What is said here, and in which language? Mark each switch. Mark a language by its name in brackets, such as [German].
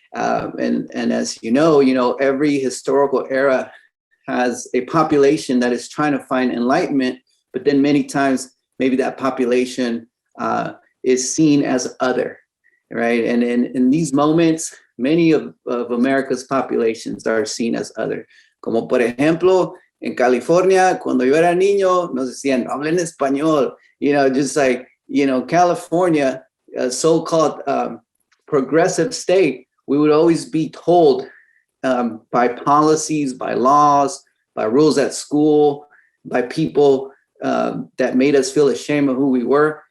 [English] And as you know, every historical era has a population that is trying to find enlightenment, but then many times maybe that population is seen as other. right? And in these moments, many of America's populations are seen as other. [Spanish] Como por ejemplo, en California, cuando yo era niño, nos decían, hablen español. [English] You know, just like, you know, California, a so-called progressive state, we would always be told by policies, by laws, by rules at school, by people that made us feel ashamed of who we were.